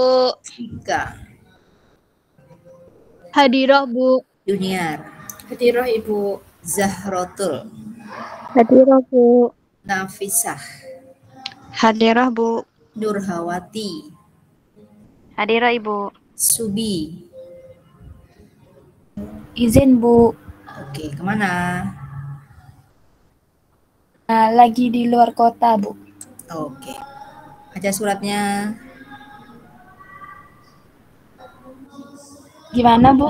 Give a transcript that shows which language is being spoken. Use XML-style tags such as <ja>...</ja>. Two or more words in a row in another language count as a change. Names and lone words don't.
<id>Ika. Hadirah, Bu. Junior. Hadirah, Ibu. Zahrotul. Hadirah, Bu. Nafisah. Hadirah, Bu. Nurhawati. Hadirah, Ibu. Subi. Izin, Bu. Oke, kemana? Lagi di luar kota, Bu. Oke. Ada suratnya? Gimana, Bu?</id>